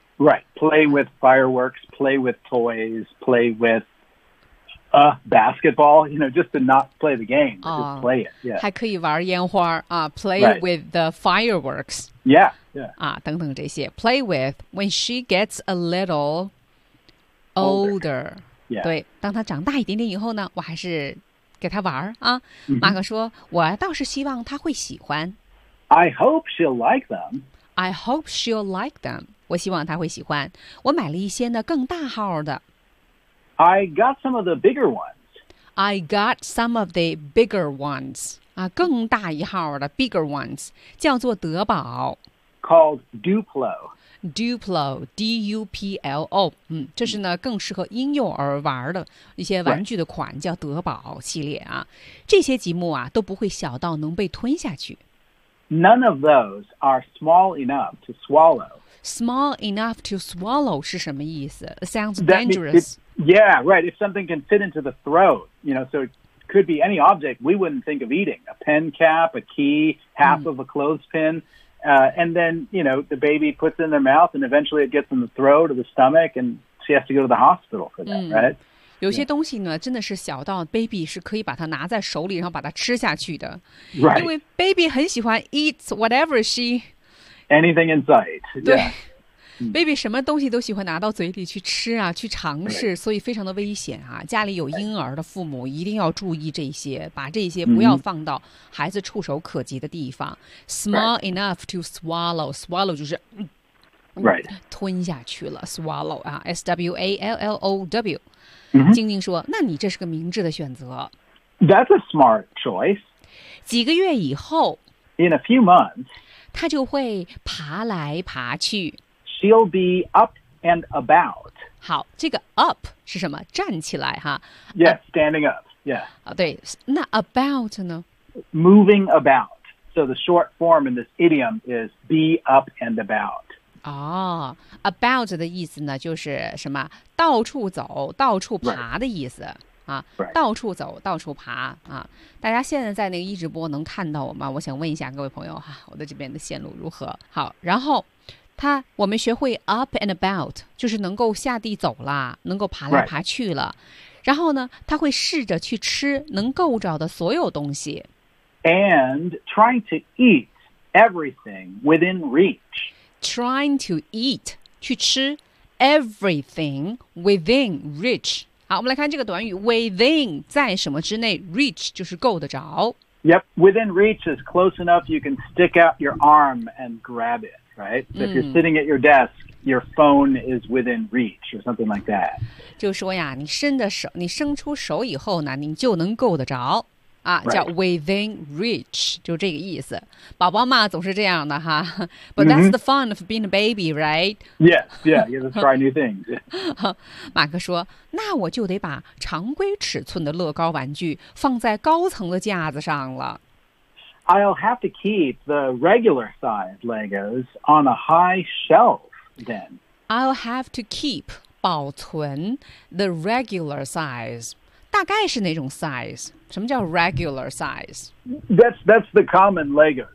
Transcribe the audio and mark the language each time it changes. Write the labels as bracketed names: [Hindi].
[English] Right, play with fireworks, play with toys, play with basketball. You know, just to not play the game, just play it. Yeah, [Chinese] 还可以玩烟花啊 ， [English] play、 right. with the fireworks. Yeah, yeah. [Chinese] 啊，等等这些 [English] play with when she gets a little older. Yeah. [Chinese] 对，当他长大一点点以后呢，我还是给他玩儿啊。马克说：“我倒是希望他会喜欢。” [English] I hope she'll like them. I hope she'll like them. [Chinese] 我希望他会喜欢。我买了一些呢更大号的。 [English] I got some of the bigger ones. I got some of the bigger ones. [Chinese] 啊，更大一号的 [English] bigger ones [Chinese] 叫做德宝。 [English] Called Duplo. [Chinese] Duplo, D-U-P-L-O, 这是呢更适合婴幼儿玩的一些玩具的款、 [English] right. [Chinese] 叫德宝系列啊。这些积木啊都不会小到能被吞下去。 [English] None of those are small enough to swallow. Small enough to swallow [Chinese] 是什么意思 [English] ?Sounds dangerous. Yeah, right. If something can fit into the throat, you know, so it could be any object we wouldn't think of eating. A pen cap, a key, half、of a clothespin. And then, you know, the baby puts it in their mouth and eventually it gets in the throat or the stomach and she has to go to the hospital for that,、right? [Chinese] 有些东西呢真的是小到 baby 是可以把它拿在手里然后把它吃下去的、 [English] right. [Chinese] 因为 [English] baby [Chinese] 很喜欢 [English] eat whatever she anything in sight [Chinese] 对、 [English] yeah. [Chinese] baby 什么东西都喜欢拿到嘴里去吃啊去尝试、 [English] right. [Chinese] 所以非常的危险啊家里有婴儿的父母一定要注意这些把这些不要放到孩子触手可及的地方、 [English] mm-hmm. small、right. enough to swallow swallow [Chinese] 就是、 [English] right. [Chinese] 吞下去了 swallow 啊 swallow [English] Mm-hmm. [Chinese] 静静说那你这是个明智的选择 [English] That's a smart choice [Chinese] 几个月以后 [English] In a few months [Chinese] 她就会爬来爬去 [English] She'll be up and about [Chinese] 好这个 up 是什么站起来哈 [English] Yes standing up Yeah、 [Chinese] 啊、对那 about 呢 [English] Moving about So the short form in this idiom is be up and about [Chinese] 哦、about 的意思呢就是什么到处走到处爬的意思、 [English] right. [Chinese] 啊、到处走到处爬、啊、大家现在在那个一直播能看到我吗我想问一下各位朋友、啊、我的这边的线路如何好然后他我们学会 up and about 就是能够下地走了能够爬来爬去了、 [English] right. [Chinese] 然后呢他会试着去吃能够找的所有东西 [English] and trying to eat everything within reach Trying to eat, [Chinese] 去吃 [English] everything within reach. [Chinese] 好，我们来看这个短语 within 在什么之内 reach 就是够得着。 [English] Yep, within reach is close enough you can stick out your arm and grab it, right? So if you're sitting at your desk, your phone is within reach or something like that. [Chinese] 就说呀，你伸的手，你伸出手以后呢，你就能够得着。啊、叫 [English] within reach [Chinese] 就这个意思宝宝嘛总是这样的哈 [English] But that's the fun of being a baby, right? Yes, yeah, you have to try new things、yeah. [Chinese] 马克说那我就得把常规尺寸的乐高玩具放在高层的架子上了 [English] I'll have to keep the regular size Legos on a high shelf then I'll have to keep [Chinese] 保存 [English] the regular size [Chinese] 大概是哪种 [English] size? [Chinese] 什么叫 regular size? [English] That's the common Lego.